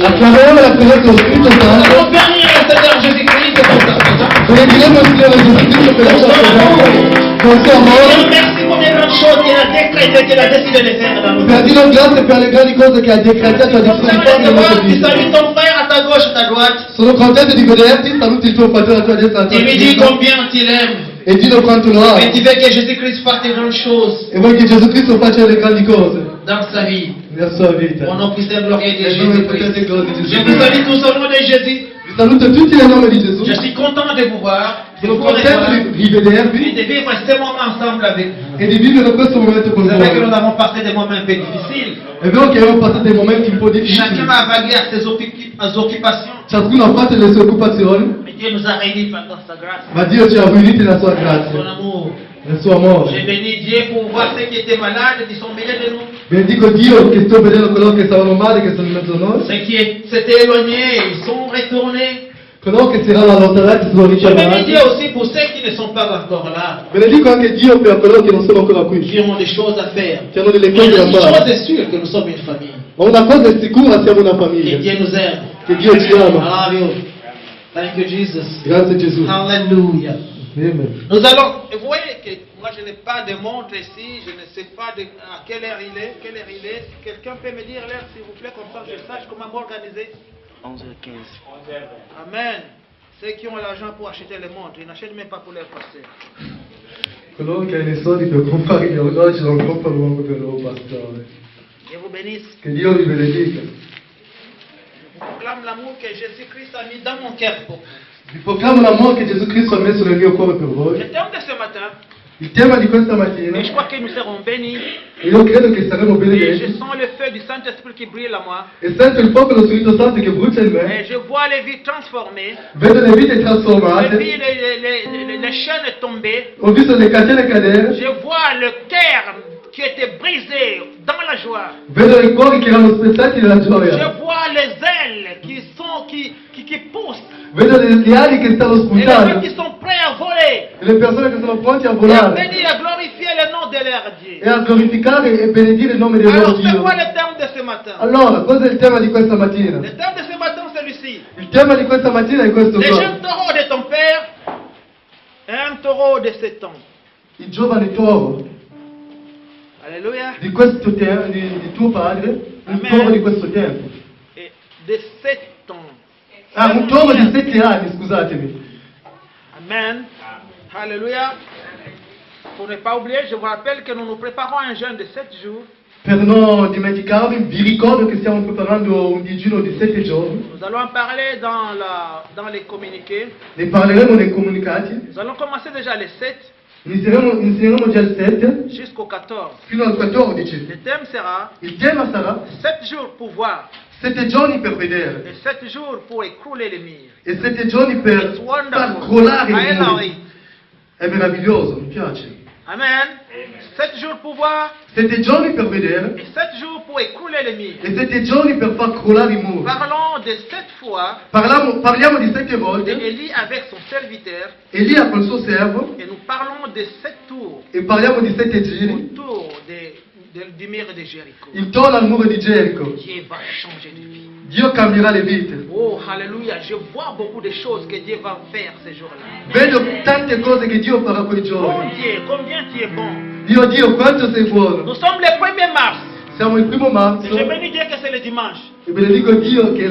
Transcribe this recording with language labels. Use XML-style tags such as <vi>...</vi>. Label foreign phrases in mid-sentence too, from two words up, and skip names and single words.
<it>Acclamiamo la presenza dello Spirito</it> <fr>Nous</fr> <it>Santo.</it> <fr>allons bénir le Seigneur Jésus-Christ pour sa présence.</fr> <it>Benedicremo il Signore Gesù Cristo per la sua presenza, con il suo amore.</it> <fr>Merci pour les grandes choses qu'il a décrétées, qu'il a décidé de faire dans nos</fr> <it>Per</it> <fr>vies.</fr> <it>dire grazie per le grandi cose che ha decretato e ha deciso di fare nella nostra</it> <fr>Tu</fr> <it>vita.</it> <fr>salues ton frère à ta gauche, à ta droite.</fr> <it>Sono contento di vederti, saluti il tuo fratello a tua destra e a tua</it> <fr>Tu lui dis</fr> <it>sinistra</it> <fr>combien tu l'aimes.</fr> <it>e dillo quanto lo</it> <fr>Et</fr> <it>ami.</it> <fr>tu veux que Jésus-Christ fasse des grandes choses</fr> <it>E vuoi che Gesù Cristo faccia le grandi cose</it> <fr>dans sa vie.</fr> <it>nella sua vita.</it> <fr>Au nom puissant et glorieux de</fr> <it>Nel nome potente e</it> <fr>Jésus-Christ.</fr> <it>glorioso di</it> <fr>Je</fr> <it>Gesù</it> <fr>vous</fr> <it>Cristo.</it> <fr>salue tous au nom de Jésus.</fr> <it>Vi saluto tutti nel nome di Gesù.</it> <fr>Je suis content de vous voir, de</fr> <it>Sono</it> <fr>vous</fr> <it>contento</it> <fr>revoir</fr> <it>di</it> <fr>et</fr> <it>rivedervi</it> <fr>de vivre ce moment ensemble avec vous.</fr> <it>e di vivere questo momento con</it> <fr>Vous savez que nous</fr> <it>voi.</it> <fr>avons passé des moments un peu difficiles.</fr> <it>È vero che abbiamo passato dei momenti un po' difficili.</it> <fr>Chacun a vagué à ses occupations.</fr> <it>Ciascuno ha fatto le sue occupazioni.</it> <fr>Dieu nous a réunis dans sa grâce,</fr> <it>Ma Dio ci ha riuniti nella sua</it> <fr>son</fr> <it>grazia,</it> <fr>amour.</fr> <it>nel suo amore.</it> <fr>J'ai béni Dieu pour voir ceux qui étaient malades, qui sont milieu de nous.</fr> <it>Benedico Dio che sto vedendo coloro che stavano male, che sono in mezzo a noi.</it> <fr>Ceux qui s'étaient éloignés, ils sont retournés.</fr> <it>Coloro che si erano allontanati sono</it> <fr>Je bénis</fr> <it>ritornati.</it> <fr>Dieu aussi pour ceux qui ne sont pas encore là,</fr> <it>Benedico anche Dio per coloro che non sono ancora qui,</it> <fr>qui ont des choses à faire.</fr> <it>che hanno delle</it> <fr>Mais</fr> <it>cose da</it> <fr>une</fr> <it>fare.</it> <fr>chose est sûre, que nous sommes une famille.</fr> <it>Ma una cosa è sicura, siamo una</it> <fr>Et</fr> <it>famiglia.</it> <fr>Dieu nous aime.</fr> <it>Che Dio ci ama.</it> <en>Hallelujah. Thank you, Jesus.</en> <it>Grazie Gesù.</it> <fr>Hallelujah. Amen. Nous allons, vous voyez que moi je n'ai pas de montre ici, je ne sais pas à quelle heure il est, Quelqu'un peut me dire l'heure s'il vous plaît, comme ça je sache comment m'organiser. 11h15. Amen. Ceux qui ont l'argent pour acheter les montres, ils n'achètent même pas pour leur pasteur.</fr> <it>Coloro che hanno i soldi per comprare gli orologi non comprano manco per il loro pastore.</it> <fr>Dieu vous bénisse.</fr> <it>Che Dio vi benedica.</it> <fr>Je proclame l'amour que Jésus-Christ a mis dans mon cœur.</fr> <it>Vi proclamo l'amore che Gesù Cristo ha messo nel mio cuore per voi.</it> <fr>Le thème de ce matin,</fr> <it>Il tema di questa mattina,</it> <fr>et je crois que nous serons bénis,</fr> <it>io credo che saremo</it> <fr>et je</fr> <it>benedetti,</it> <fr>sens le feu du Saint-Esprit qui brille à moi,</fr> <it>e sento il fuoco dello Spirito Santo che brucia in</it> <fr>et</fr> <it>me,</it> <fr>je vois les vies transformées,</fr> <it>vedo le vite</it> <fr>je</fr> <it>trasformate,</it> <fr>vis les chaînes tomber,</fr> <it>ho visto le catene cadere,</it> <fr>je vois le cœur qui était brisé dans la joie.</fr> <it>vedo i cuori che erano spezzati nella</it> <fr>Je</fr> <it>gioia,</it> <fr>vois les ailes qui poussent.</fr> <it>vedo le ali che stanno</it> <fr>Et les gens</fr> <it>spuntando,</it> <fr>qui sont prêts à voler.</fr> <it>e le persone che sono pronti a</it> <fr>Et à</fr> <it>volare,</it> <fr>bénir et à glorifier le nom de leur Dieu.</fr> <it>e a glorificare e benedire il nome del loro</it> <fr>Alors, c'est</fr> <it>Dio.</it> <fr>quoi le thème de ce matin?</fr> <it>Allora, cosa è il tema di questa mattina?</it> <fr>Le thème de ce matin, c'est celui-ci.</fr> <it>Il tema di questa mattina è questo</it> <fr>Les</fr> <it>qua.</it> <fr>jeunes taureaux de ton père et un taureau de 7 ans.</fr> <it>Il giovane toro</it> <fr>Alléluia.</fr> <it>di questo tempo, di tuo padre, un</it> <fr>Amen.</fr> <it>toro di questo tempo.</it> <fr>Et de 7 ans.</fr> <it>Ah, un toro di 7 anni, scusatemi.</it> <fr>Amen. Alléluia. Pour ne pas oublier, je vous rappelle que nous nous préparons à un jeûne de 7 jours.</fr> <it>Per non dimenticarvi, vi ricordo che stiamo preparando un digiuno di 7 giorni.</it> <fr>Nous allons en parler dans les communiqués.</fr> <it>Ne parleremo nei comunicati.</it> <fr>Nous allons commencer déjà les 7</fr> <it>Inizieremo già il 7</it> <fr>jusqu'au 14.</fr> <it>fino al 14.</it> <fr>Le thème sera</fr> <it>Il tema sarà</it> <fr>7 jours pour voir</fr> <it>7 giorni per vedere</it> <fr>et 7 jours pour écrouler les murs.</fr> <it>e 7 giorni per</it> <en>It's</en> <it>far</it> <en>wonderful.</en> <it>crollare</it> <en>I</en> <it>i</it> <en>love</en> <it>muri.</it> <en>it.</en> <it>È meraviglioso, mi piace.</it> <fr>Amen. 7 jours pour voir</fr> <it>7 giorni per vedere</it> <fr>et 7 jours pour écrouler les murs.</fr> <it>e 7 giorni per far crollare i muri.</it> <fr>Parlons de 7 fois</fr> <it>Parliamo di 7 volte</it> <fr>d'Élie avec son serviteur</fr> <it>Elia col suo servo</it> <fr>et nous parlons de 7 tours</fr> <it>e parliamo di 7 giri</it> <fr>autour du mur de Jéricho.</fr> <it>intorno al muro di Gerico.</it> <fr>Dieu va changer de vie.</fr> <it>Dio cambierà le vite.</it> <fr>Oh, alléluia. Je vois beaucoup de choses que Dieu va faire ces jours-là.</fr> <it>Vedo tante cose che Dio farà quei Oh giorni.</it> <fr>Dieu, combien tu es bon.</fr> <it>Dio, quanto sei buono.</it> <fr>Nous sommes le 1er mars.</fr> <it>Siamo il 1 marzo</it> <fr>Et je bénis Dieu que c'est le dimanche</fr> <it>e benedico Dio che è la</it>